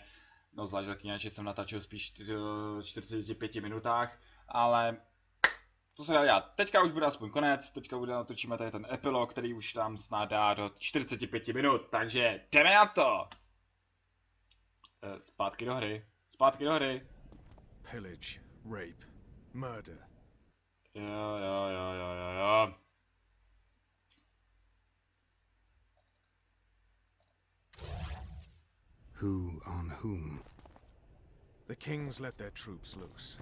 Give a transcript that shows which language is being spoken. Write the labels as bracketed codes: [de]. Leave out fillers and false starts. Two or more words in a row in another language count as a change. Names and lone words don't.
[cs] No zvlášť Zaklínače jsem natáčel spíš v 45 minutách, ale to se dá dělat. Teďka už bude aspoň konec, teďka natočíme tady ten epilog, který už tam snad dá do 45 minut, takže jdeme na to! Zpátky do hry, zpátky do hry. [en] Pillage, rape, murder. [cs] Jo. [en] Who on whom? The kings let their troops loose.